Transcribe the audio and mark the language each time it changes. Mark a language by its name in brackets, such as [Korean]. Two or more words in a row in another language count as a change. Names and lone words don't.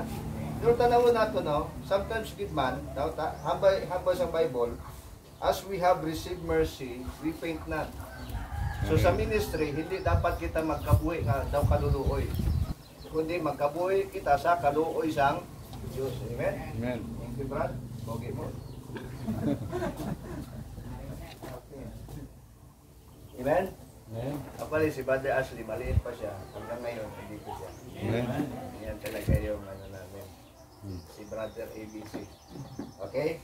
[Hiligaynon] Pero tanawin nato, no? Sometimes good man, hambay sa Bible, [English] as we have received mercy, we faint not. [Hiligaynon] So sa ministry, [Filipino] hindi dapat [Hiligaynon] kita magkabuhi nga daw kaluluoy. Kundi magkabuhi kita sa kaluoy sang Diyos. Amen? Amen. [English] Thank you, [Hiligaynon] Brad. Bogi mo. Amen? Amen. [Filipino] Kapali si Brother Ashley, maliit pa siya. Hanggang ngayon, hindi ko siya. Amen. Yan talaga yung ano namin. Si Brother ABC. Okay?